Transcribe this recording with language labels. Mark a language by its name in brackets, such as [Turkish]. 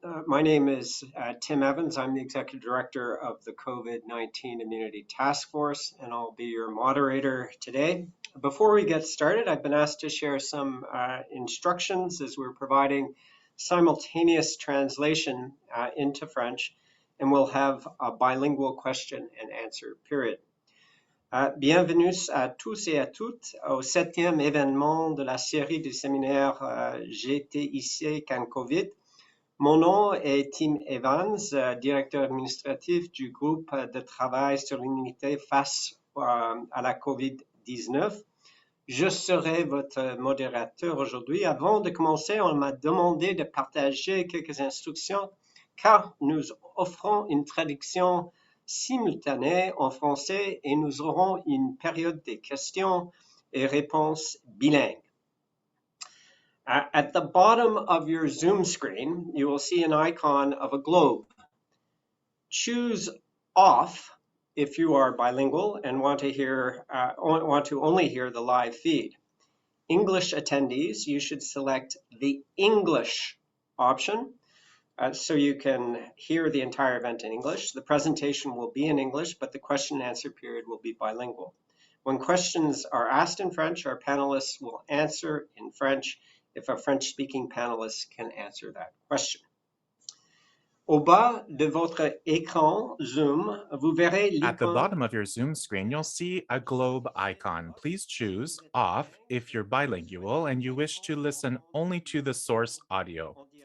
[English] My name is Tim Evans. I'm the Executive Director of the COVID-19 Immunity Task Force, and I'll be your moderator today. Before we get started, I've been asked to share some instructions as we're providing simultaneous translation into French, and we'll have a bilingual question and answer period. [French] Bienvenue à tous et à toutes au 7e événement de la série du séminaire GTIC CanCOVID. Mon nom est Tim Evans, directeur administratif du groupe de travail sur l'immunité face à la COVID-19. Je serai votre modérateur aujourd'hui. Avant de commencer, on m'a demandé de partager quelques instructions car nous offrons une traduction simultanée en français et nous aurons une période de questions et réponses bilingues. [English] At the bottom of your Zoom screen, you will see an icon of a globe. Choose off if you are bilingual and want to only hear the live feed. English attendees, you should select the English option. So you can hear the entire event in English. The presentation will be in English, but the question and answer period will be bilingual. When questions are asked in French, our panelists will answer in French if a French-speaking panelist can answer that question. [French] Au bas de votre écran Zoom, vous verrez l'icône. [English] At the bottom of your Zoom screen, you'll see a globe icon. Please choose off if you're bilingual and you wish to listen only to the source audio.